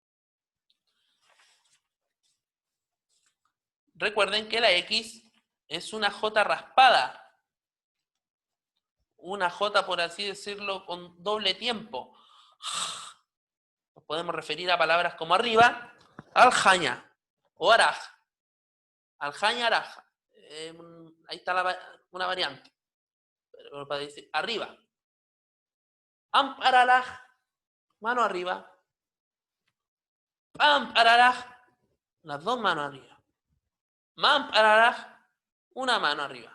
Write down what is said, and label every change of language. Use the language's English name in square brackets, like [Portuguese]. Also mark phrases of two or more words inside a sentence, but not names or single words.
[Spanish] Recuerden que la X es una J raspada. Una J, por así decirlo, con doble tiempo. Nos podemos referir a palabras como arriba, aljaña o araj. Aljaña, araj. Ahí está una variante. Pero para decir arriba. Amparalaj, mano arriba. [Aymara] Pam, pararaj, [Spanish] las dos manos arriba. [Aymara] Man, pararaj, [Spanish] una mano arriba.